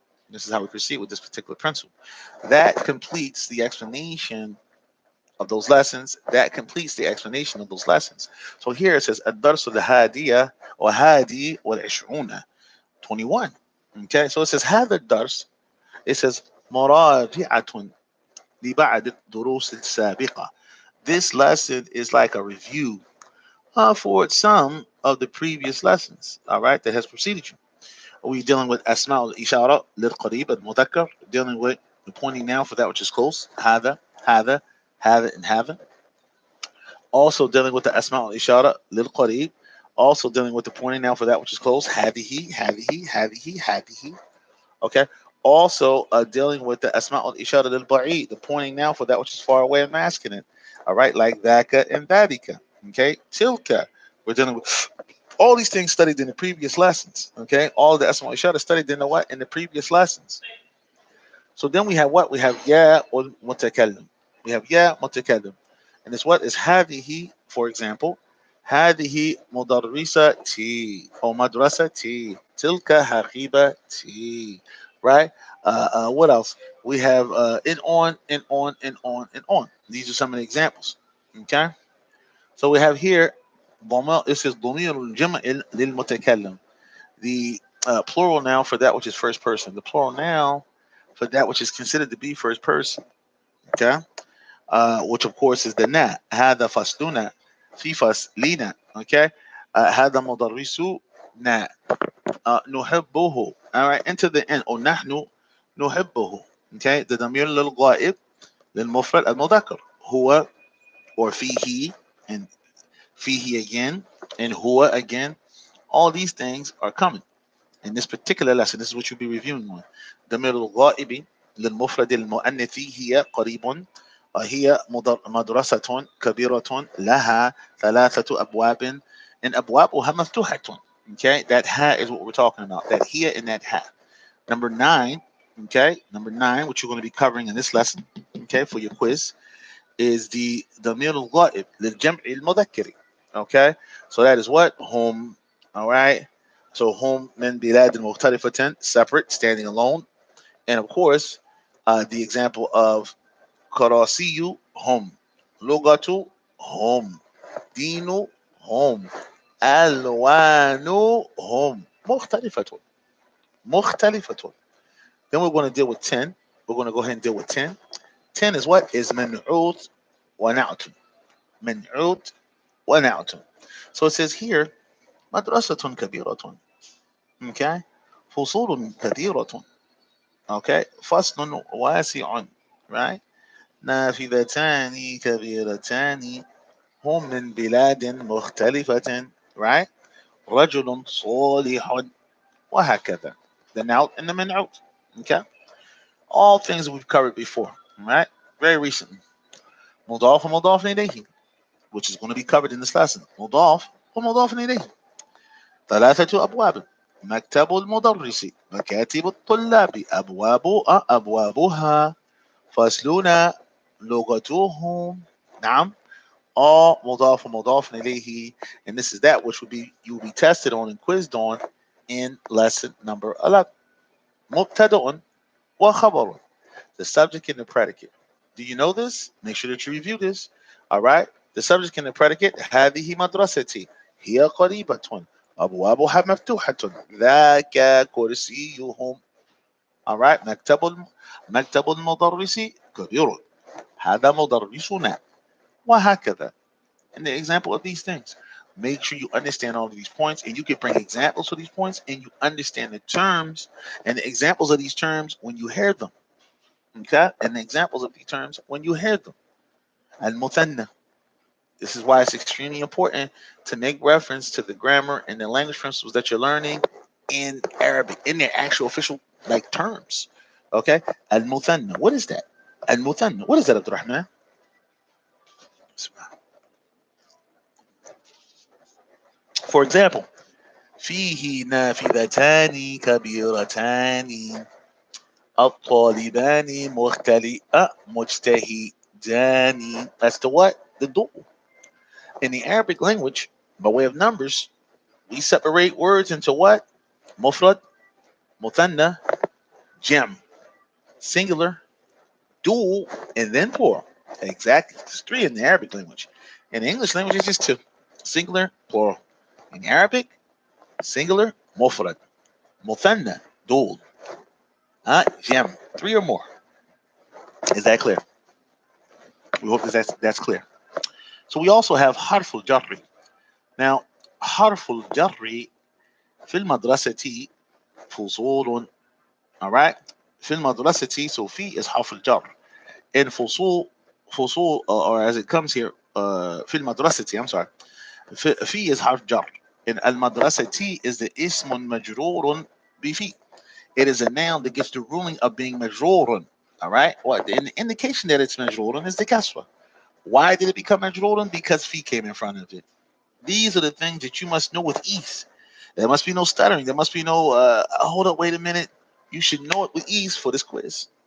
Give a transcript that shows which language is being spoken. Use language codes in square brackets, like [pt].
[en] This is how we proceed with this particular principle. That completes the explanation of those lessons. That completes the explanation of those lessons. So here it says, [ar] الدرس الهادية وهادي والعشرون. [en] 21. Okay, so it says هذا الدرس. It says [ar] مراجعة لبعض الدروس السابقة. [en] This lesson is like a review for some of the previous lessons. All right, that has preceded you. We're dealing with [ar] أسماء الإشارة للقريب المذكر, [en] dealing with the pointing now for that which is close. [ar] هذا, هذا, هذا, and هذا. [en] Also dealing with the [ar] أسماء الإشارة للقريب. [en] Also dealing with the pointing now for that which is close. [ar] هذه, هذه, هذه, هذه. Okay. [en] Also, dealing with the asma al ishara lil ba'id, the pointing now for that which is far away and masculine. All right, like dhaka and dhalika. Okay, tilka. We're dealing with all these things studied in the previous lessons. Okay, all the asma al ishara studied in the what? In the previous lessons. So then we have what? We have ya or mutakallim. We have ya mutakallim. And it's what is hadihi, for example. [ar] هذه مدرستي أو مدرستي تلك حقيبتي. [en] Right? What else? We have and on and on and on and on. These are some of the examples. Okay? So we have here this is [ar] ضمير الجمع للمتكلم. [en] The plural noun for that which is first person. The plural noun for that which is considered to be first person. Okay? Which of course is the na. [ar] هذا فصلنا في فصلنا. Okay? هذا مدرسنا نحبه. [en] All right, into the end. [ar] أو نحن نحبه. Okay? The ضمير للغائب للمفرد المذكر. [en] هو or فيه, and فيه again, and هو again. All these things are coming in this particular lesson. This is what you'll be reviewing on. [ar] ضمير الغائب للمفرد المؤنث هي قريب. هي مدرسة كبيرة لها ثلاثة أبواب and أبوابها مفتوحة. [en] Okay, that ha is what we're talking about. That here and that ha. Number 9. Okay, number 9, which you're going to be covering in this lesson. Okay, for your quiz, is the [ar] ضمير الغائب للجمع المذكر. [en] Okay, so that is what? Home. All right. So home [ar] من بلاد مختلفة, [en] separate, standing alone. And of course, the example of [ar] كراسي هم, لغة هم, دين هم, ألوان هم مختلفة. مختلفة. [en] Then we're going to deal with 10. We're going to go ahead and deal with 10. 10 is what? [ar] Is منعوت ونعت. منعوت ونعت. [en] So it says here [ar] مدرسة كبيرة. Okay. فصول كثيرة. Okay. فصل واسع. Right. نافذتان كبيرتان هم من بلاد مختلفة. Right. رجل صالح. وهكذا. [en] The noun and the منعوت. Okay. All things that we've covered before. Right. Very recently. [ar] مضاف ومضاف إليه, [en] which is going to be covered in this lesson. [ar] مضاف ومضاف إليه. ثلاثة أبواب. مكتب المدرس. مكاتب الطلاب. أبوابها. فصلنا. لغتهم. نعم. All مضاف ومضاف إليه. [en] And this is that which you will be tested on and quizzed on in lesson number 11. مبتدأ وخبر. The subject and the predicate. Do you know this? Make sure that you review this. All right. The subject and the predicate. [ar] هذه مدرستي. هي قريبة. أبوابها مفتوحة. ذاك كرسيهم. All right. مكتب المدرس كبير. هذا مدرسنا. وهكذا. [en] And the example of these things. Make sure you understand all of these points, and you can bring examples for these points, and you understand the terms and the examples of these terms when you hear them. Okay? And the examples of these terms when you hear them. Al-Muthanna. This is why it's extremely important to make reference to the grammar and the language principles that you're learning in Arabic, in their actual official like terms. Okay? Al-Muthanna. What is that? Al-Muthanna. What is that, Abdurrahman? For example, [ar] فيه نافذتان كبيرتان الطالبان مجتهدان. [en] That's the what? The door. In the Arabic language, by way of numbers, we separate words into what? Mufrad, muthanna, jam, singular, dual, and then plural. Exactly. There's three in the Arabic language. In the English language, it's just two. Singular, plural. In Arabic, singular, mufrad, muthanna, dual, jam, three or more. Is that clear? We hope that's clear. So we also have harful jarri. [ar] Now, harful jarri في المدرسة فصول. [en] All right. [ar] في المدرسة, so في is حرف الجر. [en] And فصول or as it comes here [ar] في المدرسة, [en] I'm sorry. [ar] في is حرف جر. And المدرسة is the اسم مجرور بفي. [en] It is a noun that gets the ruling of being مجرور. All right. What the indication that it's مجرور is the kasra. Why did it become مجرور? Because fi came in front of it. These are the things that you must know with ease. There must be no stuttering. There must be no, hold up, wait a minute. You should know it with ease for this quiz.